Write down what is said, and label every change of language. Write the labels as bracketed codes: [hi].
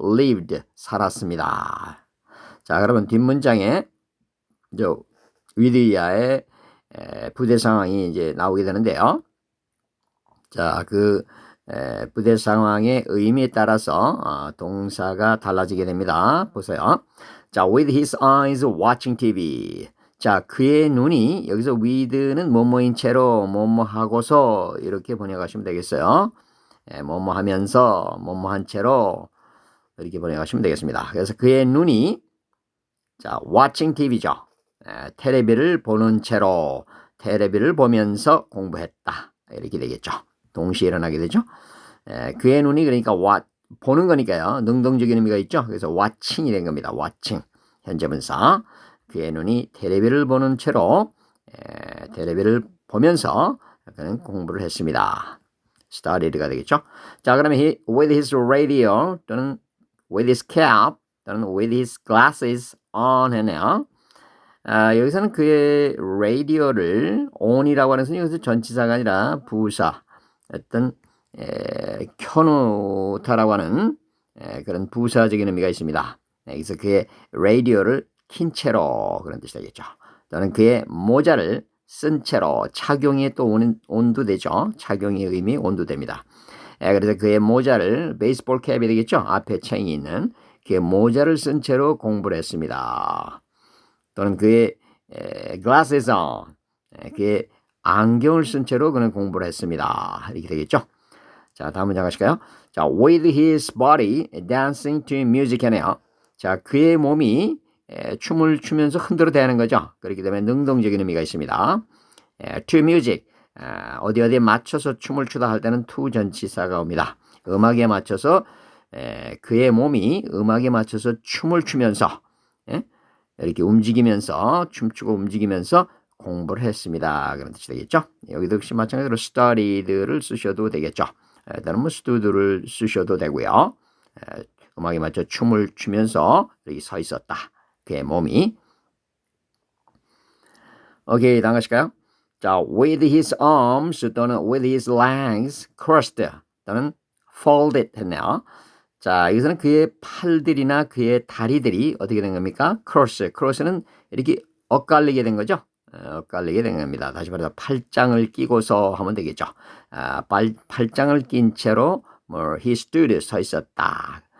[ko] lived 살았습니다. 자, 그러면 뒷문장에 with 이하의 부대 상황이 이제 나오게 되는데요. 자, 그 부대 상황의 의미에 따라서 동사가 달라지게 됩니다. 보세요. [en] 자, with his eyes watching TV. [ko] 자, 그의 눈이 여기서 with는 뭐뭐인 채로 뭐뭐 하고서 이렇게 번역하시면 되겠어요. 뭐뭐 하면서 뭐뭐 한 채로 이렇게 번역하시면 되겠습니다. 그래서 그의 눈이 자, watching TV죠. 텔레비를 보는 채로 텔레비를 보면서 공부했다. 이렇게 되겠죠. 동시에 일어나게 되죠. 그의 눈이 그러니까 보는 거니까요. 능동적인 의미가 있죠. 그래서 watching이 된 겁니다. watching 현재 분사. 그의 눈이 텔레비를 보는 채로 텔레비를 보면서 그는 공부를 했습니다. studied가 되겠죠. 자, 그러면 [en] with his radio 또는 with his cap 또는 with his glasses on [ko] 했네요. 여기서는 그의 라디오를 on이라고 하는 것은 여기서 전치사가 아니라 부사 어떤 켜놓다라고 하는 그런 부사적인 의미가 있습니다. 여기서 그의 라디오를 킨 채로 그런 뜻이 되겠죠. 또는 그의 모자를 쓴 채로 착용이 또 온도되죠. 착용의 의미 온도됩니다. 그래서 그의 모자를 베이스볼 캡이 되겠죠. 앞에 챙이 있는 그의 모자를 쓴 채로 공부를 했습니다. 또는 그의 glasses on 그의 안경을 쓴 채로 그는 공부를 했습니다. 이렇게 되겠죠. 자, 다음 문장 가실까요? [en] 자, with his body dancing to music [ko] 하네요. 자, 그의 몸이 춤을 추면서 흔들어 대는 거죠. 그렇기 때문에 능동적인 의미가 있습니다. to music 어디에 맞춰서 춤을 추다 할 때는 to 전치사가 옵니다. 음악에 맞춰서 그의 몸이 음악에 맞춰서 춤을 추면서 이렇게 움직이면서 춤추고 움직이면서 공부를 했습니다. 그런 뜻이 되겠죠. 여기도 역시 마찬가지로 studied를 쓰셔도 되겠죠. 또는 뭐 stud를 쓰셔도 되고요. 음악에 맞춰 춤을 추면서 여기 서 있었다. 그의 몸이. 오케이, 다음 가실까요? [en] 자, with his arms 또는 with his legs crossed 또는 folded [ko] 했네요. 자, 여기서는 그의 팔들이나 그의 다리들이 어떻게 된 겁니까? cross는 이렇게 엇갈리게 된 거죠. 엇갈리게 된 겁니다. 다시 말해서 팔짱을 끼고서 하면 되겠죠. 팔짱을 낀 채로 [en] he stood [ko] 서 있었다.